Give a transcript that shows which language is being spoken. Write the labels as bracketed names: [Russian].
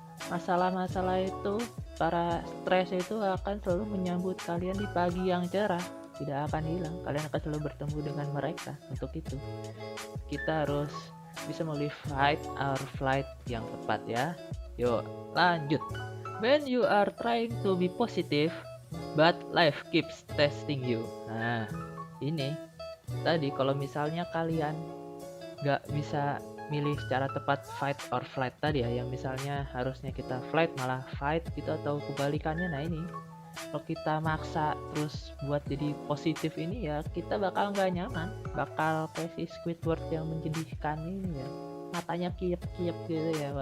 [Indonesian] Masalah-masalah itu, para stres itu akan selalu menyambut kalian di pagi yang cerah, tidak akan hilang. Kalian akan selalu bertemu dengan mereka. Untuk itu kita harus bisa memilih fight or flight yang tepat ya. Yuk lanjut. [English] When you are trying to be positive but life keeps testing you. [Indonesian] Nah, ini tadi kalau misalnya kalian nggak bisa milih secara tepat fight or flight tadi ya, yang misalnya harusnya kita flight malah fight gitu, atau kebalikannya. Nah, ini kalau kita maksa terus buat jadi positif ini ya, kita bakal nggak nyaman, bakal kayak si Squidward yang menjadikan ini ya, matanya kiep-kiep gitu ya.